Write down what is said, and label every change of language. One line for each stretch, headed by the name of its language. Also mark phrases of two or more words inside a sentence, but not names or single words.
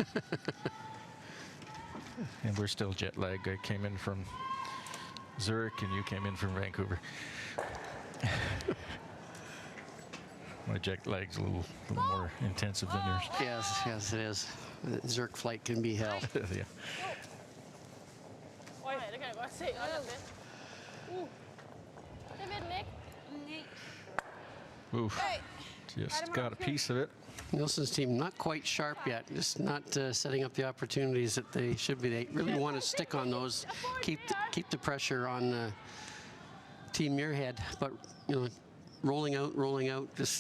English: And we're still jet lagged. I came in from Zurich and you came in from Vancouver. My jet lag's a little more intensive than yours. Yes, it is. The Zurich flight can be hell. Yeah.
Danish: Oj, det kan jeg godt se. Det ved den ikke.
English: Oof. Just got a piece of it. Nielsen's team not quite sharp yet, just not setting up the opportunities that they should be. They really want to stick on those, keep the pressure on Team Muirhead, but rolling out just